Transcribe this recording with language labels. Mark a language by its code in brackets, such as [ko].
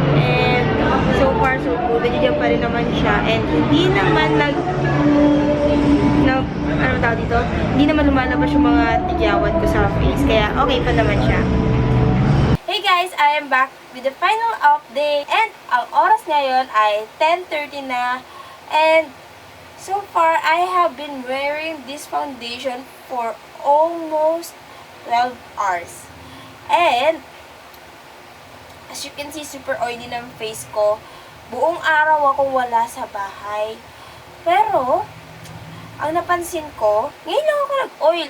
[tl] And, [en] so far so good. [tl] Nandiyan pa rin naman siya. And, hindi naman ano tawag dito? Hindi naman lumalabas yung mga tigyawat ko sa face. Kaya, okay pa naman siya. [en] Hey guys! I am back with the final update. And, [tl] ang oras ngayon ay 10:30 na. [en] And, so far, I have been wearing this foundation for almost 12 hours. And, as you can see, super oily ng face ko. [tl] Buong araw akong wala sa bahay. Pero, ang napansin ko, ngayon lang ako nag-oil.